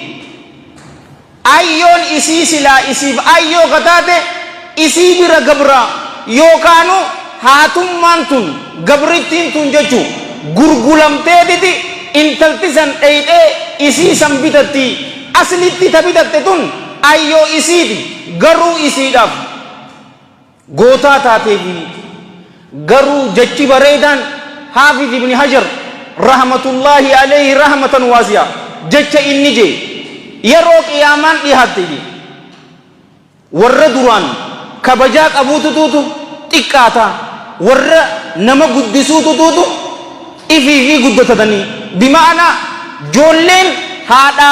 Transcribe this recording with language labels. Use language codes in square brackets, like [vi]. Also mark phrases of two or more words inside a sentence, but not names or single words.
[om] Ayyoon isii silaa isiif ayyoo kataate isii bira gabra yookaanu haatummaan tun gabrittiin tun jechuu gurgulamteetiti intalti san dheeyxee isii san bitatti aslitti ta bitatte tun ayyoo isiiti garuu isiidhaaf gootaa taateefi garuu jechi bareedaan Haafiz ibn Hajar [ar] رحمة الله عليه رحمة واسعة [om] jecha inni je yeroo qiyaamaan dhihaatte warra duraan kabajaa qabuututu xiqqaata warra nama guddisuututu ifiifi guddatatanii bimaana joolleen haadhaa